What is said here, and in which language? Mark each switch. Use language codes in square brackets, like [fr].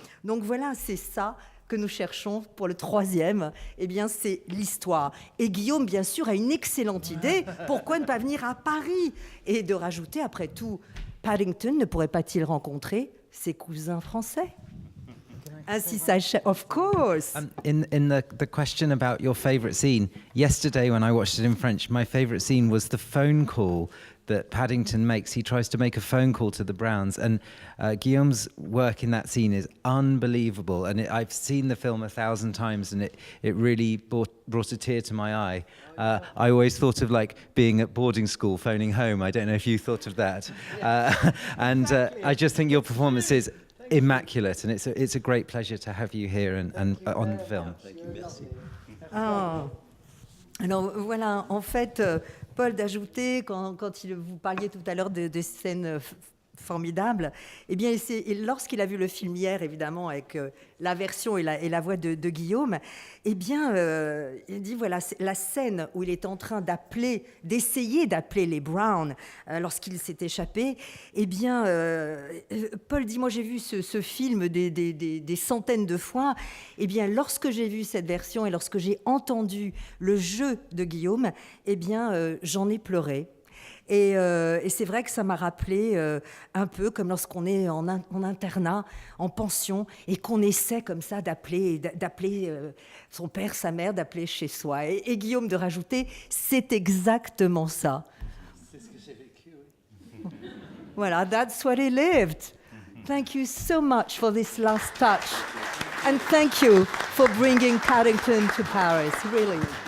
[fr] Donc voilà, c'est ça que nous cherchons pour le troisième, eh bien, c'est l'histoire. Et Guillaume, bien sûr, a une excellente idée. Pourquoi ne pas venir à Paris et de rajouter, après tout, Paddington ne pourrait-il rencontrer ses cousins français? Ainsi s'achève, [en] of course. In the question about your favourite scene, yesterday when I watched it in French, my favourite scene was the phone call that Paddington makes. He tries to make a phone call to the Browns, and Guillaume's work in that scene is unbelievable. And I've seen the film 1,000 times, and it really brought a tear to my eye. I always thought of like being at boarding school, phoning home. I don't know if you thought of that. I just think your performance is immaculate, and it's a great pleasure to have you here and on the film. Ah. [fr] Alors voilà, en fait, Paul, d'ajouter, quand vous parliez tout à l'heure de scènes formidables, eh bien, lorsqu'il a vu le film hier, évidemment, avec la version et la voix de Guillaume, eh bien, il dit, voilà, la scène où il est en train d'essayer d'appeler les Browns lorsqu'il s'est échappé, eh bien, Paul dit, moi, j'ai vu ce film des centaines de fois, eh bien, lorsque j'ai vu cette version et lorsque j'ai entendu le jeu de Guillaume, eh bien, j'en ai pleuré. Et c'est vrai que ça m'a rappelé un peu comme lorsqu'on est en internat, en pension, et qu'on essaie comme ça d'appeler son père, sa mère, d'appeler chez soi. Et Guillaume de rajouter, c'est exactement ça. C'est ce que j'ai vécu, oui. [en] Voilà, that's what he lived. Thank you so much for this last touch. And thank you for bringing Paddington to Paris, really.